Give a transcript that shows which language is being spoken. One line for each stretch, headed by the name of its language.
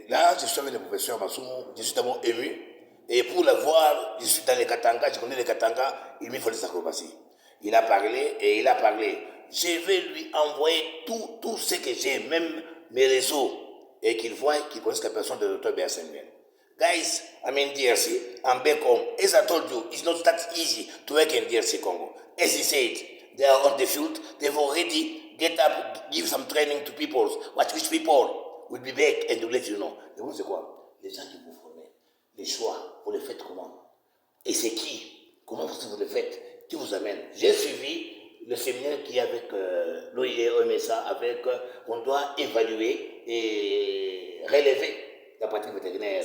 French: Là, je suis avec le professeur Massoumou, je suis d'abord ému. Et pour le voir, je suis dans les Katanga, je connais les Katanga, il me faut des acrobaties. Il a parlé et il a parlé. Je vais lui envoyer tout ce que j'ai, même mes réseaux, et qu'il voit, qu'il connaisse la personne de Dr. Béa Samuel.
English: Guys, I'm in DRC, I'm back home. As I told you, it's not that easy to work in DRC Congo. As he said, they are on the field, they've already get up, give some training to people. Which people will be back and will let you know.
French: Et vous, c'est quoi? Les gens qui vous formez, les choix, vous les faites comment? Et c'est qui? Comment vous le faites? Qui vous amène? J'ai suivi le séminaire qui est avec l'OMSA, avec on doit évaluer et relever la pratique vétérinaire.